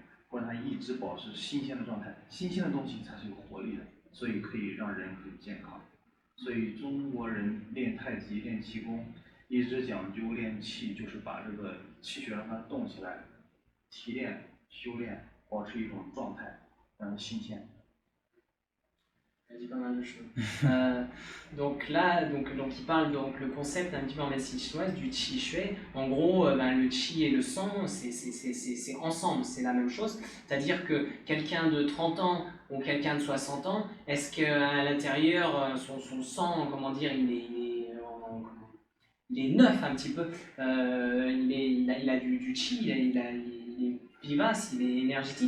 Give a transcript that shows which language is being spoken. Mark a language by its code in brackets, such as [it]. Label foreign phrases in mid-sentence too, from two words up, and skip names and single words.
[zh] 或者它一直保持新鲜的状态，新鲜的东西才是有活力的，所以可以让人很健康。所以中国人练太极、练气功，一直讲究练气，就是把这个气血让它动起来，提炼、修炼，保持一种状态，让它新鲜。 [fr] Il dit pas mal de choses. Donc là, il parle donc le concept un petit peu en médecine chinoise du [zh] 气水. [fr] En gros, le qi et le sang, c'est ensemble, c'est la même chose. C'est-à-dire que quelqu'un de 30 ans ou quelqu'un de 60 ans, est-ce qu'à l'intérieur, son sang, comment dire, il est neuf un petit peu, il a du qi, il est vivace, il est énergétique.